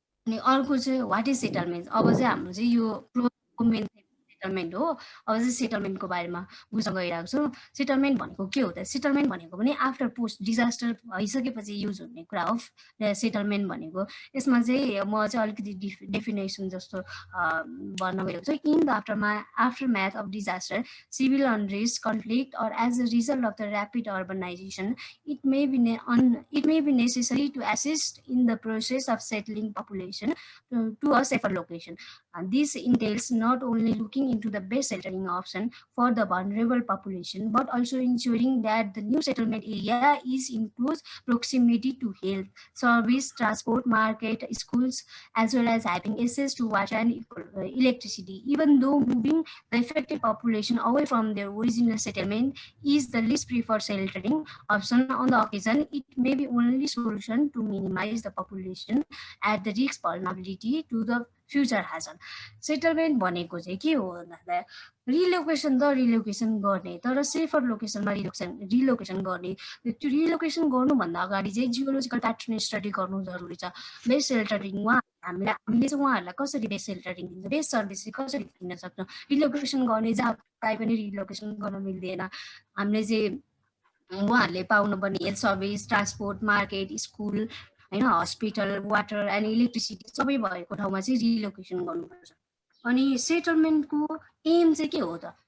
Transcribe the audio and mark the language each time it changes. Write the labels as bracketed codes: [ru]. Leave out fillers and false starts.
[ne] अनि अर्को चाहिँ [en] What is settlement. [ne] अब चाहिँ हाम्रो चाहिँ यो मेन सेटलमेन्ट हो। अब चाहिँ सेटलमेन्टको बारेमा बुझ्न गइरहेको छु। सेटलमेन्ट भनेको के हो त? सेटलमेन्ट भनेको पनि आफ्टर पोस्ट डिजास्टर भइसकेपछि युज हुने कुरा हो सेटलमेन्ट भनेको। यसमा चाहिँ म चाहिँ अलिकति डेफिनेसन जस्तो भन्न गएको छु। [en] In the aftermath of disaster, civil unrest, conflict, or as a result of the rapid urbanization, it may be necessary to assist in the process of settling population to a safer location. And this entails not only looking into the best sheltering option for the vulnerable population, but also ensuring that the new settlement area is in close proximity to health, service, transport, market, schools, as well as having access to water and electricity. Even though moving the affected population away from their original settlement is the least preferred sheltering option on the occasion, it may be only solution to minimize the population at the risk vulnerability to the future hazard. [ne] Settlement भनेको चाहिँ के हो भन्दा रिलोकेसन गर्ने, तर safer लोकेसनमा रिलोकेसन गर्ने। त्यो रिलोकेसन गर्नुभन्दा अगाडि चाहिँ जियोलोजिकल प्याटर्न स्टडी गर्नु जरुरी छ। बेस्ट सेल्टरिङ हामीले चाहिँ उहाँहरूलाई कसरी बेस्ट सेल्टरिङ दिन्छ, बेस्ट सर्भिस कसरी दिन सक्छौँ। रिलोकेसन गर्ने जहाँ कहीँ पनि रिलोकेसन गर्न मिल्दैन। हामीले चाहिँ उहाँहरूले पाउनुपर्ने health service, transport, market, school होइन, हस्पिटल, वाटर एन्ड इलेक्ट्रिसिटी सबै भएको ठाउँमा चाहिँ रिलोकेसन गर्नुपर्छ। अनि सेटलमेन्टको एम चाहिँ के हो त?